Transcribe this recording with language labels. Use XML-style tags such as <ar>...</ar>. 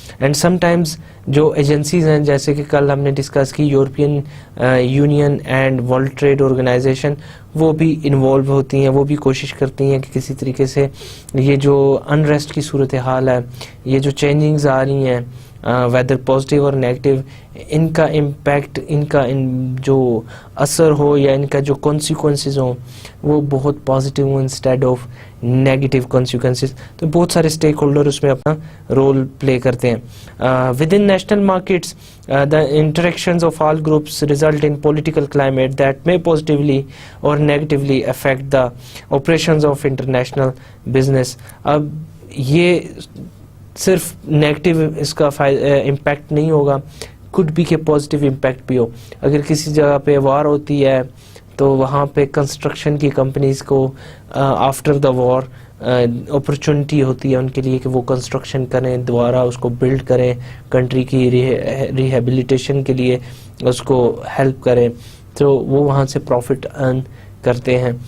<ur>And some times جو agencies ہیں جیسے کہ کل ہم نے ڈسکس کی European union and world trade organization, وہ بھی انوالو ہوتی ہیں, وہ بھی کوشش کرتی ہیں کہ کسی طریقے سے یہ جو انریسٹ کی صورتحال ہے, یہ جو چینجنگز آ رہی ہیں ویدر پازیٹیو اور نیگیٹو, ان کا امپیکٹ, ان کا جو اثر ہو یا ان کا جو کانسیکوینسز ہوں وہ بہت پازیٹیو ہوں انسٹیڈ آف نیگیٹو کانسیکوینسز. تو بہت سارے اسٹیک ہولڈر اس میں اپنا رول پلے کرتے ہیں.</ur> <en>Within national markets the interactions of all groups result in political climate that may positively or negatively affect the operations of international business.</en> <ur>اب یہ صرف نیگیٹو اس کا امپیکٹ نہیں ہوگا,</ur> <en>could be</en> <ur>کہ پازیٹیو امپیکٹ بھی ہو. اگر کسی جگہ پہ وار ہوتی ہے تو وہاں پہ کنسٹرکشن کی کمپنیز کو آفٹر دا وار اپرچونٹی ہوتی ہے ان کے لیے کہ وہ کنسٹرکشن کریں, دوبارہ اس کو بلڈ کریں, کنٹری کی ریہیبلیٹیشن کے لیے اس کو ہیلپ کریں, تو وہ وہاں سے پروفٹ ارن کرتے ہیں.</ur>